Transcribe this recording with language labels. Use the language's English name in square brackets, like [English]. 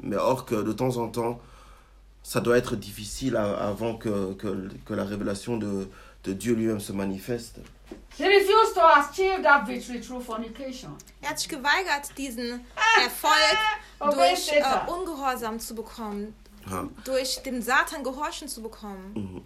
[French] Mais or que de temps en temps, ça doit être difficile avant que la révélation de Dieu lui-même se manifeste. [English] He refused to achieve that victory through fornication. [German] Er hat sich geweigert, diesen Erfolg durch Ungehorsam zu bekommen, durch dem Satan gehorchen zu bekommen.